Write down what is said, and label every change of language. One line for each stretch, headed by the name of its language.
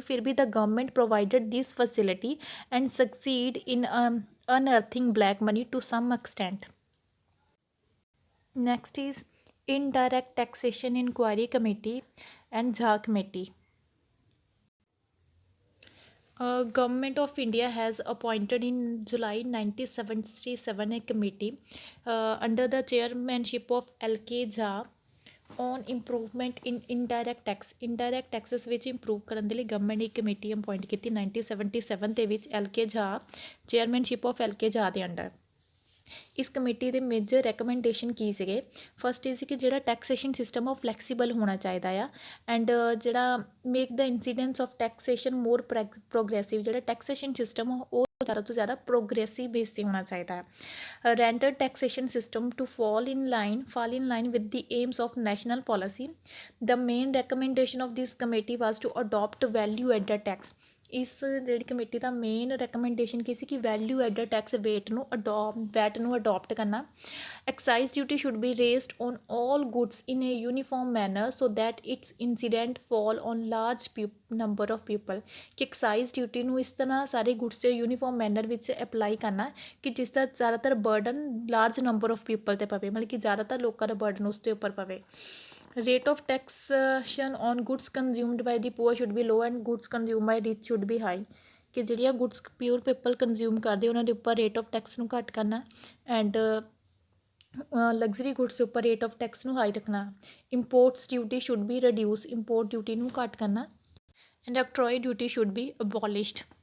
Punjabi: ਫਿਰ ਵੀ
English: The government provided this facility and succeed in unearthing black money to some extent. Next is indirect taxation enquiry committee and Jha committee. Government of India has appointed in July 1977 a committee under the chairmanship of L.K. Jha on improvement in indirect tax।
Punjabi: indirect taxes ਵਿੱਚ improve ਕਰਨ ਦੇ ਲਈ government ਨੇ ਇੱਕ committee appoint ਕੀਤੀ 1977 ਦੇ ਵਿੱਚ L.K. Jha
English: chairmanship of
Punjabi: L.K. Jha ਦੇ ਅੰਡਰ। ਇਸ ਕਮੇਟੀ ਦੇ ਮੇਜਰ ਰੈਕਮੈਂਡੇਸ਼ਨ ਕੀ ਸੀਗੇ? ਫਸਟ ਇਹ ਸੀ ਕਿ ਜਿਹੜਾ ਟੈਕਸੇਸ਼ਨ ਸਿਸਟਮ ਉਹ ਫਲੈਕਸੀਬਲ ਹੋਣਾ ਚਾਹੀਦਾ ਆ ਐਂਡ ਜਿਹੜਾ
English: Make the incidence of taxation more progressive.
Punjabi: ਜਿਹੜਾ ਟੈਕਸੇਸ਼ਨ ਸਿਸਟਮ ਉਹ ਜ਼ਿਆਦਾ ਤੋਂ ਜ਼ਿਆਦਾ ਪ੍ਰੋਗਰੈਸਿਵ ਬੇਸ 'ਤੇ ਹੋਣਾ ਚਾਹੀਦਾ ਹੈ।
English: Render taxation system to fall in line with the aims of national policy। the main recommendation of this committee was to adopt value added tax।
Punjabi: ਇਸ ਜਿਹੜੀ ਕਮੇਟੀ ਦਾ ਮੇਨ ਰੈਕਮੈਂਡੇਸ਼ਨ ਕੀ ਸੀ ਕਿ ਵੈਲਿਊ ਐਡਡ ਟੈਕਸ ਵੈਟ ਨੂੰ adopt ਕਰਨਾ।
English: Excise duty should be raised on all goods in a uniform manner so that its incident fall on large number of people.
Punjabi: ਕਿ excise duty ਨੂੰ ਇਸ ਤਰ੍ਹਾਂ ਸਾਰੇ goods 'ਤੇ uniform manner ਵਿੱਚ apply ਕਰਨਾ ਕਿ ਜਿਸ ਦਾ ਜ਼ਿਆਦਾਤਰ burden
English: large number of people
Punjabi: 'ਤੇ ਪਵੇ, ਮਤਲਬ ਕਿ ਜ਼ਿਆਦਾਤਰ ਲੋਕਾਂ ਦਾ ਬਰਡਨ ਉਸ ਦੇ ਉੱਪਰ ਪਵੇ।
English: Rate of taxation on goods consumed by the poor should be low and goods consumed by rich should be high।
Punjabi: ਕਿ ਜਿਹੜੀਆਂ ਗੁੱਡਸ ਪਿਓਰ ਪੀਪਲ ਕੰਜ਼ਿਊਮ ਕਰਦੇ ਉਹਨਾਂ ਦੇ ਉੱਪਰ ਰੇਟ ਆਫ ਟੈਕਸ ਨੂੰ ਘੱਟ ਕਰਨਾ ਐਂਡ ਲਗਜ਼ਰੀ ਗੁੱਡਸ ਦੇ ਉੱਪਰ ਰੇਟ ਆਫ ਟੈਕਸ ਨੂੰ ਹਾਈ ਰੱਖਣਾ।
English: imports duty should be reduce,
Punjabi: import duty ਨੂੰ ਘੱਟ ਕਰਨਾ
English: And octroi duty should be abolished.